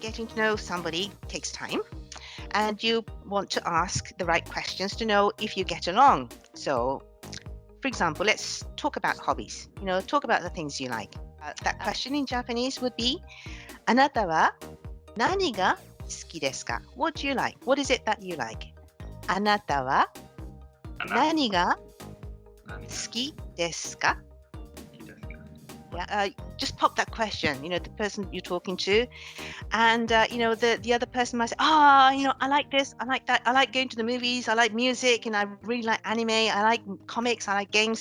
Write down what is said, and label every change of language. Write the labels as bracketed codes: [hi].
[en] Getting to know somebody takes time, and you want to ask the right questions to know if you get along. So, for example, let's talk about hobbies. Talk about the things you like. That question in Japanese would be, [ja] あなたは何が好きですか? [en] What do you like? What is it that you like? [ja] あなたは何が好きですか? [en] Yeah, just pop that question, the person you're talking to, and the other person might say, I like this, I like that, I like going to the movies, I like music, and I really like anime, I like comics, I like games.